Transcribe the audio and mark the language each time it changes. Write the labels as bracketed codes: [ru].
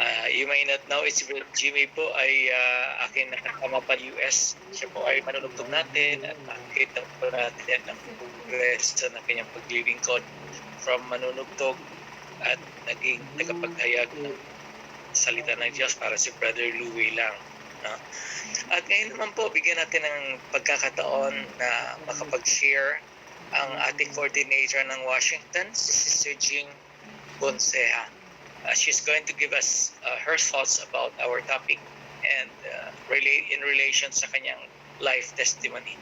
[en] You may not know, it's Brother Jimmy [tl] po ay aking nakakama pa [en] US. [tl] Siya po ay manunugtog natin at makikita po natin ang progress ng kanyang paglilingkod from manunugtog at naging tagapaghayag ng salita ng Diyos para si Brother Louie lang. No? At ngayon naman po, bigyan natin ng pagkakataon na makapag-share ang ating coordinator ng Washington, si Sister Jing Bonseha. [en] She's going to give us her thoughts about our topic and in relation [tl] sa kanyang [en] life testimony.